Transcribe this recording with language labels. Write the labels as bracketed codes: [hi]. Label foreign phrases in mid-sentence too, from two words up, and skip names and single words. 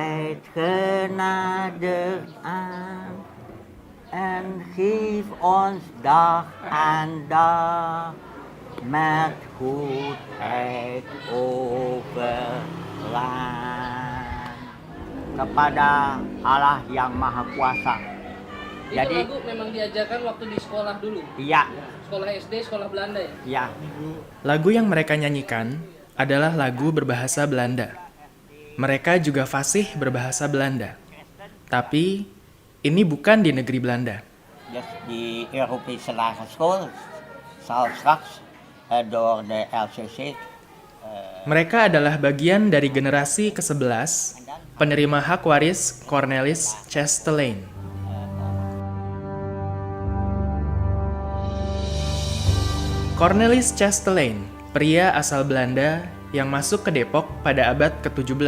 [nl] tijd genade aan en geef ons dag aan dag met goedheid overlaan [id] kepada Allah yang Maha Kuasa. Jadi lagu memang diajarkan waktu di sekolah dulu? Iya. Sekolah SD, sekolah Belanda ya? Iya. Lagu yang mereka nyanyikan adalah lagu berbahasa Belanda. Mereka juga fasih berbahasa Belanda. Tapi ini bukan di negeri Belanda. [nl] Dus die Europese lagere school zal straks door de LCC. [id] Mereka adalah bagian dari generasi ke-11 penerima hak waris Cornelis Chastelain. Cornelis Chastelain, pria asal Belanda yang masuk ke Depok pada abad ke-17.